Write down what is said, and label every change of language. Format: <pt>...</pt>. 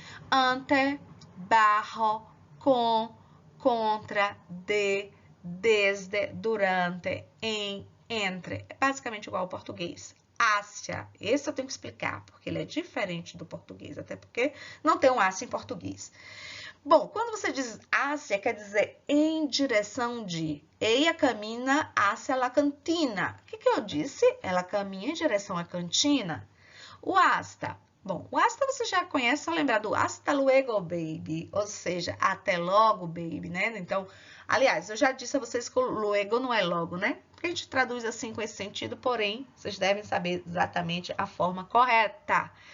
<es>Ante, bajo, com, contra, de, desde, durante, em, entre.</es> <pt>É basicamente igual ao português. Hacia. Esse eu tenho que explicar, porque ele é diferente do português, até porque não tem um hacia em português. Bom, quando você diz hacia, quer dizer em direção de.</pt> <es>Ella camina hacia la cantina.</es> <pt>O que eu disse? Ela caminha em direção à cantina. O hasta. Bom, o hasta você já conhece, só lembrar do</pt> <es>hasta luego,</es> <pt>baby. Ou seja, até logo, baby, né? Então, aliás, eu já disse a vocês que o luego não é logo, né? Porque a gente traduz assim com esse sentido, porém, vocês devem saber exatamente a forma correta.</pt>